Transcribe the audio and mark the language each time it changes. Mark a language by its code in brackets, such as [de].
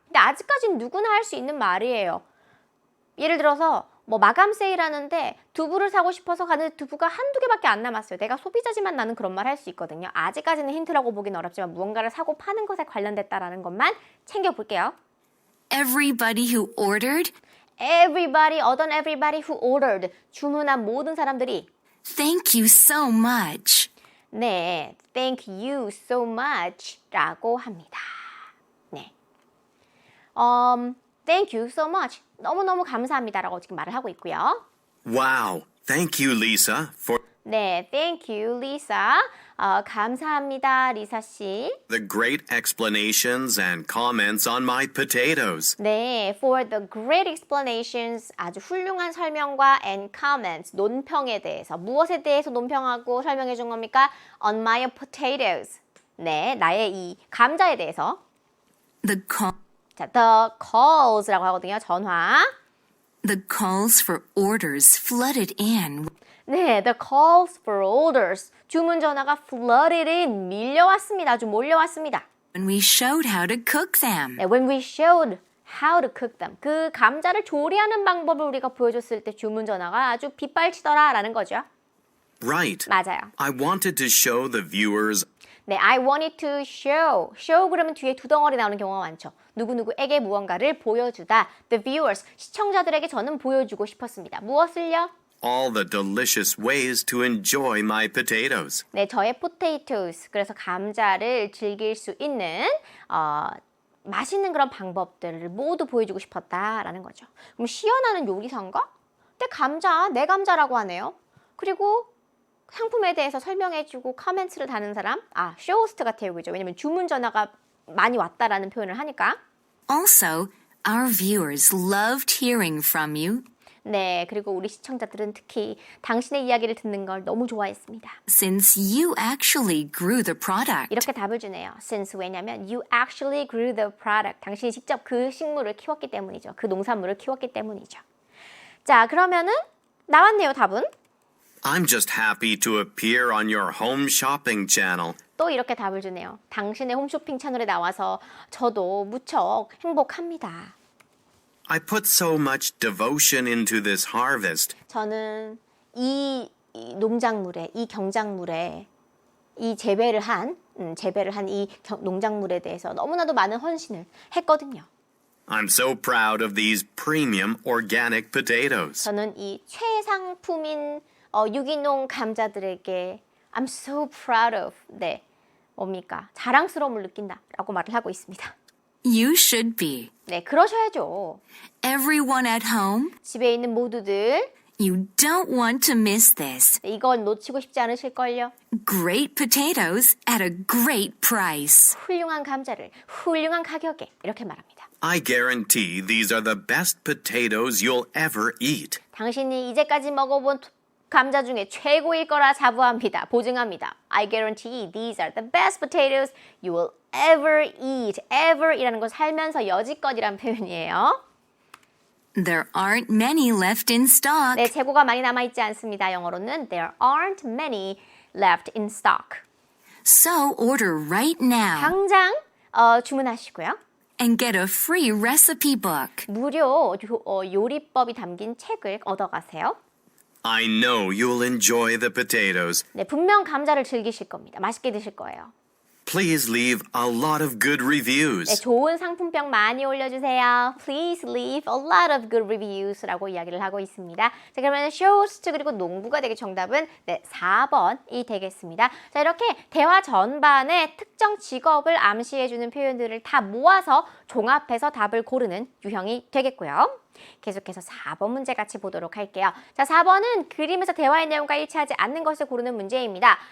[ko] 근데 아직까지는 누구나 할 수 있는 말이에요. 예를 들어서 뭐 마감 세일하는데 두부를 사고 싶어서 가는데 두부가 한두 개밖에 안 남았어요. 내가 소비자지만 나는 그런 말 할 수 있거든요. 아직까지는 힌트라고 보긴 어렵지만 무언가를 사고 파는 것에 관련됐다라는 것만 챙겨볼게요. [en] Everybody who ordered, Everybody, [ko] 어떤 [en] everybody who ordered. [ko] 주문한 모든 사람들이 [en] thank you so much. 네, thank you so much [ko] 라고 합니다. 네. [en] Thank you so much. [ko] 너무너무 감사합니다라고 지금 말을 하고 있고요. [en] Wow. Thank you, Lisa, for [ko] 네, [en] thank you, [ko] Lisa. 감사합니다, 리사 씨. [en] the great explanations and comments on my potatoes. [ko] 네, [en] for the great explanations, [ko] 아주 훌륭한 설명과 [en] and comments, [ko] 논평에 대해서. 무엇에 대해서 논평하고 설명해 준 겁니까? [en] On my potatoes. [ko] 네, 나의 이 감자에 대해서. [en] The [ko] 자, [en] the calls [ko] 라고 하거든요, 전화. [en] calls for orders flooded in. 네, the calls for orders. [ko] 주문 전화가 [en] flooded in, [ko] 밀려왔습니다. 아주 몰려왔습니다. [en] When we showed how to cook them. 네, when we showed how to cook them. [ko] 그 감자를 조리하는 방법을 우리가 보여줬을 때 주문 전화가 아주 빗발치더라라는 거죠. [en] Right. [ko] 맞아요. [en] I wanted to show the viewers 네, I wanted to show. [ko] show 그러면 뒤에 두 덩어리 나오는 경우가 많죠. 누구누구에게 무언가를 보여주다. [en] The viewers, [ko] 시청자들에게 저는 보여주고 싶었습니다. 무엇을요? [en] all the delicious ways to enjoy my potatoes. [ko] 네, 저의 potatoes. 그래서 감자를 즐길 수 있는 맛있는 그런 방법들을 모두 보여주고 싶었다라는 거죠. 그럼 시연하는 요리사인가? 근데 감자, 내 감자라고 하네요. 그리고 상품에 대해서 설명해주고 커멘트를 다는 사람? 쇼호스트 같아요. 그죠? 왜냐면 주문 전화가 많이 왔다라는 표현을 하니까. [en] Also, our viewers loved hearing from you [ko] 네, 그리고 우리 시청자들은 특히 당신의 이야기를 듣는 걸 너무 좋아했습니다. [en] since you actually grew the product. [ko] 이렇게 답을 주네요. [en] Since [ko] 왜냐면 [en] you actually grew the product. [ko] 당신이 직접 그 식물을 키웠기 때문이죠. 그 농산물을 키웠기 때문이죠. 자, 그러면은 나왔네요, 답은. [en] I'm just happy to appear on your home shopping channel. [ko] 또 이렇게 답을 주네요. 당신의 홈쇼핑 채널에 나와서 저도 무척 행복합니다. [en] I put so much devotion into this harvest. [ko] 저는 이 농작물에, 이 경작물에, 이 재배를 한 이 농작물에 대해서 너무나도 많은 헌신을 했거든요. [en] I'm so proud of these premium organic potatoes. [ko] 저는 이 최상품인 유기농 감자들에게 [en] I'm so proud of, [ko] 네, 뭡니까? 자랑스러움을 느낀다라고 말을 하고 있습니다. [en] You should be. [ko] 네, 그러셔야죠. [en] Everyone at home, [ko] 집에 있는 모두들, [en] You don't want to miss this. [ko] 이건 놓치고 싶지 않으실걸요? [en] Great potatoes at a great price. [ko] 훌륭한 감자를 훌륭한 가격에 이렇게 말합니다. [en] I guarantee these are the best potatoes you'll ever eat. [ko] 당신이 이제까지 먹어본 감자 중에 최고일 거라 자부합니다. 보증합니다. [en] I guarantee these are the best potatoes you will ever eat. [ko] ever이라는 건 살면서 여지껏이란 표현이에요. [en] There aren't many left in stock. [ko] 네, 재고가 많이 남아있지 않습니다. 영어로는 [en] there aren't many left in stock. So order right now [ko] 당장 주문하시고요. [en] and get a free recipe book. [ko] 무료 요리법이 담긴 책을 얻어가세요. [en] I know you'll enjoy the potatoes. [ko] 네, 분명 감자를 즐기실 겁니다. 맛있게 드실 거예요. [en] Please leave a lot of good [ko] 네, [en] reviews. [ko] 좋은 상품평 많이 올려주세요. [en] Please leave a lot of good reviews [ko] 라고 이야기를 하고 있습니다. 자, 그러면 쇼호스트 그리고 농부가 되기 정답은 네, 4번이 되겠습니다. 자, 이렇게 대화 전반에 특정 직업을 암시해주는 표현들을 다 모아서 종합해서 답을 고르는 유형이 되겠고요. 계속해서 4번 문제 같이 보도록 할게요. 자, 4번은 그림에서 대화의 내용과 일치하지 않는 것을 고르는 문제입니다.